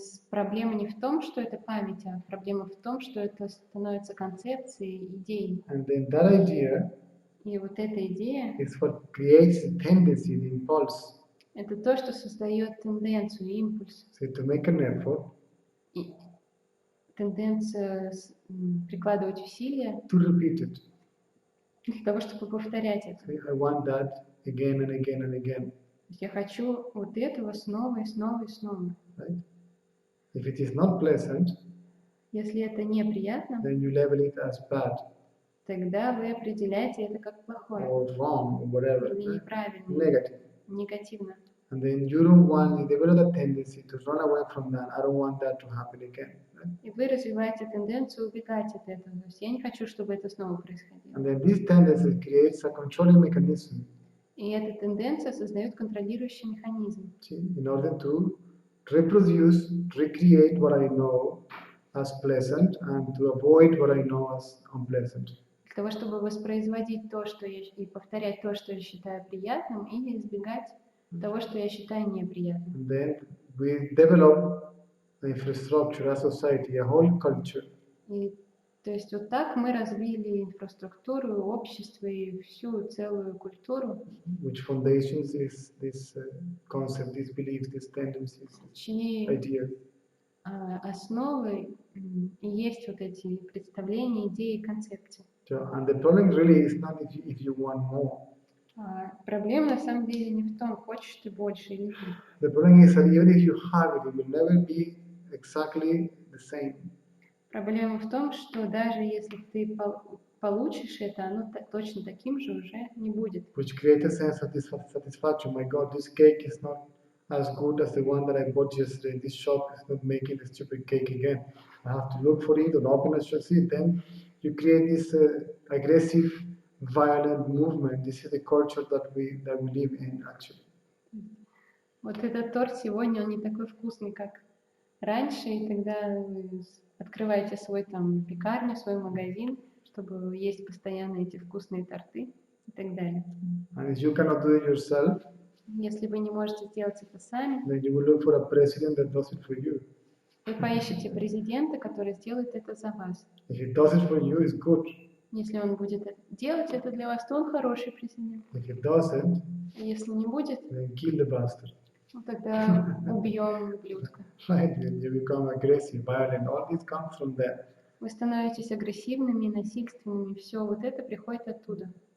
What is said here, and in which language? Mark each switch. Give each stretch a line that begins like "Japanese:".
Russian: Проблема не в том, что это память, а проблема в том, что это становится концепцией, идеей.
English: And then that idea
Russian: И вот эта идея
English: is what creates the tendency, the impulse.
Russian: Это то, что создает тенденцию, импульс.
English: So to make an effort,
Russian: И тенденция прикладывать усилия
English: to repeat it.
Russian: для того, чтобы повторять это.
English: So I want that again and again and again.
Russian: Я хочу вот этого снова и снова и снова.
English: Right? If it is not pleasant,
Russian: Если это неприятно,
English: then you label it as bad
Russian: тогда вы определяете это как плохое
English: or wrong or whatever,
Russian: или
English: right?
Russian: неправильное,
English: Negative.
Russian: негативно.
English: And then you don't want, you develop a tendency to run away from that. I don't want that to happen again. Right?
Russian: И вы развиваете тенденцию убегать от этого. То есть я не хочу, чтобы это снова происходило.
English: And then this tendency creates a controlling mechanism.
Russian: И эта тенденция создает контролирующий механизм.
English: In order to reproduce, recreate what I know as pleasant and to avoid what I know as unpleasant.
Russian: Для того, чтобы воспроизводить то, что и повторять то, что я считаю приятным, или избегать того, что я считаю неприятным.
English: And then we develop the infrastructure, a society, a whole culture.
Russian: И, то есть вот так мы развили инфраструктуру, общество и всю целую культуру,
English: Which foundations is this concept, these beliefs, these tendencies,
Russian: чьи
English: ideas.
Russian: основы и есть вот эти представления, идеи, концепции.
English: So, and the problem really is not if you want more.
Russian: Проблема на самом деле не в том, хочешь ты больше или нет.
English: The problem is that even if you have it, it will never be exactly the same.
Russian: Проблема в том, что даже если ты получишь это, оно точно таким же уже не будет.
English: Which creates a sense of satisfaction. My God, this cake is not as good as the one that I bought yesterday. This shop is not making the stupid cake again. I have to look for it and open a shop. See, then you create this aggressive, violent movement. This is the culture that we live in, actually.
Russian: Вот этот торт сегодня, он не такой вкусный, как раньше, и тогда вы открываете свой там пекарню, свой магазин, чтобы есть постоянно эти вкусные торты и так далее.
English: And if you cannot do it yourself,
Russian: Если вы не можете сделать это сами,
English: then you will look for a president that does it for you.
Russian: вы поищете президента, который сделает это за вас.
English: If he does it for you, it's good.
Russian: Если он будет делать это для вас, то он хороший президент.
English: If he doesn't,
Russian: А если не будет,
English: then kill the bastard.
Russian: ну, тогда убьем ублюдка.
English: Right? Then you become aggressive, violent. All this comes from there.
Russian: Вы становитесь агрессивными, насильственными. Все вот это приходит оттуда.